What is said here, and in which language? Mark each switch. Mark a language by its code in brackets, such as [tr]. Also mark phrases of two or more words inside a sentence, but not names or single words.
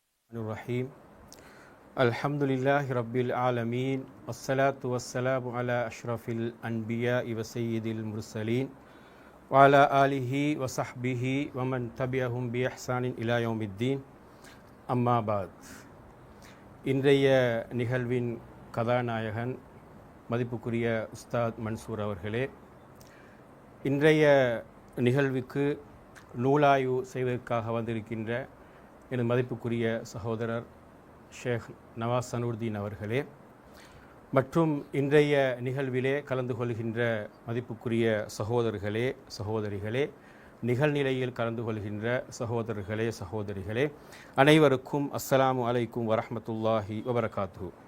[ar] الرحيم الحمد لله رب العالمين والصلاة والسلام على أشرف الأنبياء وسيد المرسلين وعلى آله وصحبه ومن تبعهم بإحسان إلى يوم الدين أما بعد [ta] இன்றைய நிகழ்வின் கதாநாயகன் மதிப்புக்குரிய உஸ்தாத் மன்சூர் அவர்களே, இன்றைய நிகழ்வுக்கு நூலாய்வு செய்வதற்காக வந்திருக்கின்ற எனது மதிப்புக்குரிய சகோதரர் ஷேக் நவாஸ் சனூர்தீன் அவர்களே, மற்றும் இன்றைய நிகழ்விலே கலந்து கொள்கின்ற மதிப்புக்குரிய சகோதரர்களே, சகோதரிகளே, நிகழ்நிலையில் கலந்து கொள்கின்ற சகோதரர்களே, சகோதரிகளே, அனைவருக்கும் [ar] السلام عليكم ورحمة الله وبركاته.